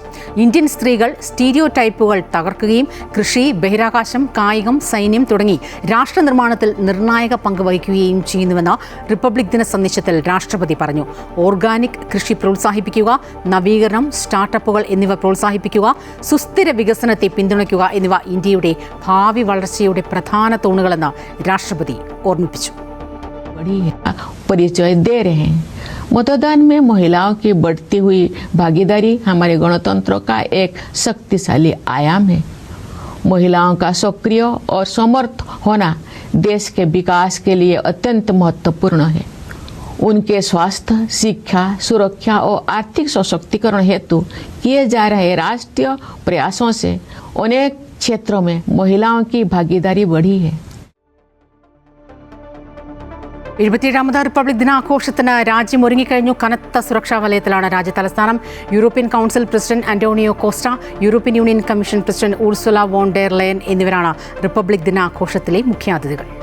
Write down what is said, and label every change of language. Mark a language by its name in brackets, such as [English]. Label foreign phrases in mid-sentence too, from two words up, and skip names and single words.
[Malayalam] ഇന്ത്യൻ സ്ത്രീകൾ സ്റ്റീരിയോ ടൈപ്പുകൾ തകർക്കുകയും കൃഷി, ബഹിരാകാശം, കായികം, സൈന്യം തുടങ്ങി രാഷ്ട്ര നിർമ്മാണത്തിൽ നിർണായക പങ്ക് വഹിക്കുകയും ചെയ്യുന്നുവെന്ന് റിപ്പബ്ലിക് ദിന സന്ദേശത്തിൽ രാഷ്ട്രപതി പറഞ്ഞു. ഓർഗാനിക് കൃഷി പ്രോത്സാഹിപ്പിക്കുക, നവീകരണം, സ്റ്റാർട്ടപ്പുകൾ എന്നിവ പ്രോത്സാഹിപ്പിക്കുക, സുസ്ഥിര വികസനത്തെ പിന്തുണയ്ക്കുക എന്നിവ ഇന്ത്യയുടെ ഭാവി വളർച്ചയുടെ പ്രധാന തൂണുകളെന്ന് രാഷ്ട്രപതി ഓർമ്മിപ്പിച്ചു. [Hindi] परिचय दे रहे हैं। मतदान में महिलाओं की बढ़ती हुई भागीदारी हमारे गणतंत्र का एक शक्तिशाली आयाम है। महिलाओं का सक्रिय और समर्थ होना देश के विकास के लिए अत्यंत महत्वपूर्ण है। उनके स्वास्थ्य, शिक्षा, सुरक्षा और आर्थिक सशक्तिकरण हेतु किए जा रहे राष्ट्रीय प्रयासों से अनेक क्षेत्रों में महिलाओं की भागीदारी बढ़ी है। [Malayalam] 77ാമത് റിപ്പബ്ലിക് ദിനാഘോഷത്തിന് രാജ്യം ഒരുങ്ങിക്കഴിഞ്ഞു. കനത്ത സുരക്ഷാ വലയത്തിലാണ് രാജ്യ തലസ്ഥാനം. യൂറോപ്യൻ കൗൺസിൽ പ്രസിഡന്റ് ആന്റോണിയോ കോസ്റ്റ, യൂറോപ്യൻ യൂണിയൻ കമ്മീഷൻ പ്രസിഡന്റ് ഉർസുല വോൺ ഡെർ ലയൻ എന്നിവരാണ് റിപ്പബ്ലിക് ദിനാഘോഷത്തിലെ മുഖ്യാതിഥികൾ.